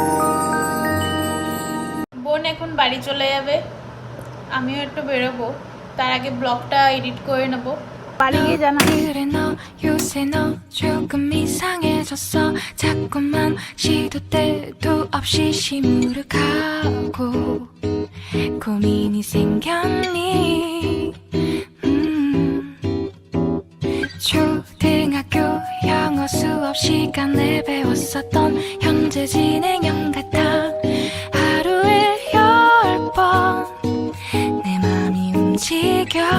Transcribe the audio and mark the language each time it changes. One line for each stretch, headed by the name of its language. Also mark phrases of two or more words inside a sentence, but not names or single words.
Bangla: বোন এখন বাড়ি চলে যাবে, আমিও একটু বেরোবো। তার আগে ব্লগটা এডিট করে নেব। বাড়ি গিয়ে জানা
Korean: 그래 너 요새 너 조금 이상해졌어 자꾸만 시도 때도 없이 시무룩하고 고민이 생겼니 초등학교 영어 수업 시간에 배웠었던 현재 진행형 같아 하루에 10번 내 맘이 움직여